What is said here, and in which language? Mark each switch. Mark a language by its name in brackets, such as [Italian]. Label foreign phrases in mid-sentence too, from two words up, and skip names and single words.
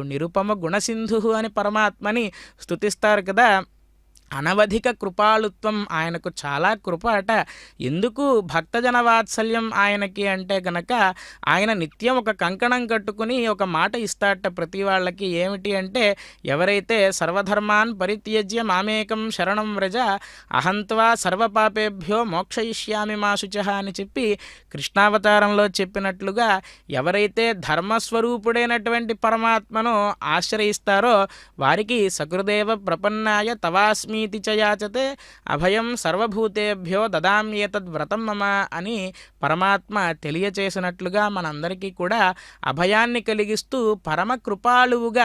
[Telugu] నిరుపమ గుణసింధు అని పరమాత్మని స్తుతిస్తారు కదా. అనవధిక కృపాళుత్వం, ఆయనకు చాలా కృప అట. ఎందుకు భక్తజన వాత్సల్యం ఆయనకి అంటే గనక, ఆయన నిత్యం ఒక కంకణం కట్టుకుని ఒక మాట ఇస్తాడట ప్రతి వాళ్ళకి. ఏమిటి అంటే, ఎవరైతే [Sanskrit] सर्वधर्मान् परित्यज्य मामेकं शरणं व्रज अहंत्वा सर्वपापेभ्यो मोक्षयिष्यामि मा शुचः [Telugu] అని చెప్పి కృష్ణావతారంలో చెప్పినట్లుగా, ఎవరైతే ధర్మస్వరూపుడైనటువంటి పరమాత్మను ఆశ్రయిస్తారో వారికి [Sanskrit] सकृदेव प्रपन्नाय तवास्मि याचते अभयं सर्वभूतेभ्यो ददाम्येतद् व्रतं मम [Telugu] అని పరమాత్మ తెలియచేసినట్లుగా మనందరికీ కూడా అభయాన్ని కలిగిస్తూ పరమ కృపాళువుగా.